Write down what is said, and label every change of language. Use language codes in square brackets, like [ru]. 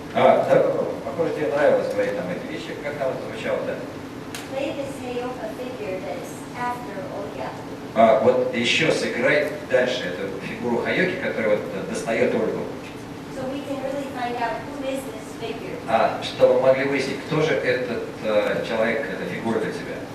[ru] Да, похоже, тебе нравилось говорить нам эти вещи. Как там это звучало, да? [en] Play this Heyoka figure that's after Olya. [ru] Вот еще сыграй дальше эту фигуру Хайоки, которая вот достает Ольгу. [en] So we can really find out who is this figure. [ru] Чтобы мы могли выяснить, кто же этот человек, эта фигура для тебя.